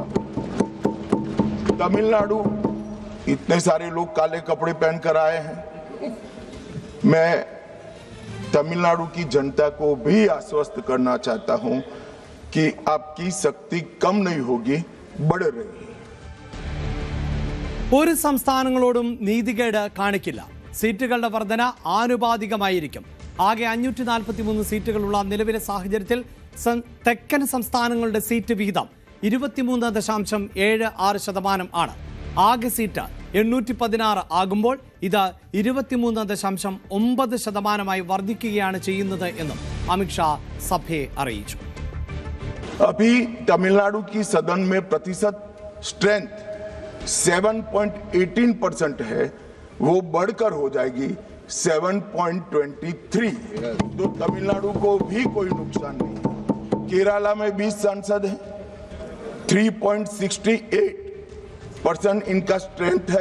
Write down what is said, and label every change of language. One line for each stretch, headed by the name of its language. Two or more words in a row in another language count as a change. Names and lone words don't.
Hindi: तमिलनाडु, इतने सारे लोग काले कपड़े पहनकर आए हैं. मैं तमिलनाडु की जनता को भी आश्वस्त करना चाहता हूं कि आपकी शक्ति कम नहीं होगी, बढ़ रही है.
Malayalam: ഒരു സംസ്ഥാനങ്ങളോടും നീതികേട് കാണിക്കില്ല. സീറ്റുകളുടെ വർധന ആനുപാതികമായിരിക്കും. ആകെ 543 സീറ്റുകളുള്ള നിലവിലെ സാഹചര്യത്തിൽ തെക്കൻ സംസ്ഥാനങ്ങളുടെ സീറ്റ് വിഹിതം 23.76% ആണ്. ആകെ സീറ്റ് 816 ആകുമ്പോൾ ഇത് 23.9% വർദ്ധിക്കുകയാണ് ചെയ്യുന്നത് എന്നും അമിത്ഷാ സഭയെ അറിയിച്ചു.
Hindi: अभी तमिलनाडु की सदन में प्रतिशत स्ट्रेंथ 7.18% है, वो बढ़कर हो जाएगी 7.23. तो तमिलनाडु को भी कोई नुकसान नहीं. केरला में 20 सांसद हैं, 3.68% इनका स्ट्रेंथ है.